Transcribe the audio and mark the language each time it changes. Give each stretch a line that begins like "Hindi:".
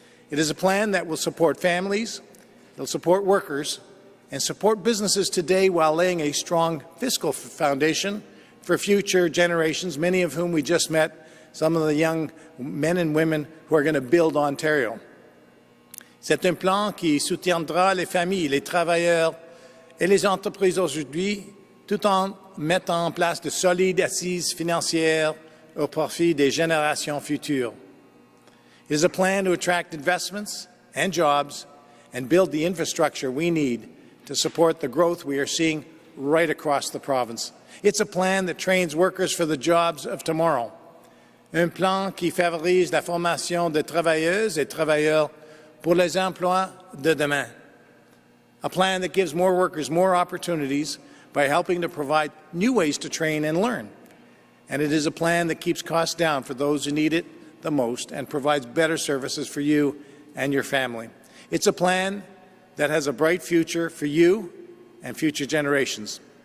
English: It is a plan that will support families, it'll support workers, and support businesses today while laying a strong fiscal foundation for future generations, many of whom we just met, some of the young men and women who are going to build Ontario.
French: C'est un plan qui soutiendra les familles, les travailleurs et les entreprises aujourd'hui, tout en mettant en place de solides assises financières au profit des générations futures.
English: It is a plan to attract investments and jobs and build the infrastructure we need to support the growth we are seeing right across the province. It's a plan that trains workers for the jobs of tomorrow.
French: Un plan qui favorise la formation de travailleuses et travailleurs pour les emplois de demain.
English: A plan that gives more workers more opportunities by helping to provide new ways to train and learn. And it is a plan that keeps costs down for those who need it the most and provides better services for you and your family. It's a plan that has a bright future for you and future generations.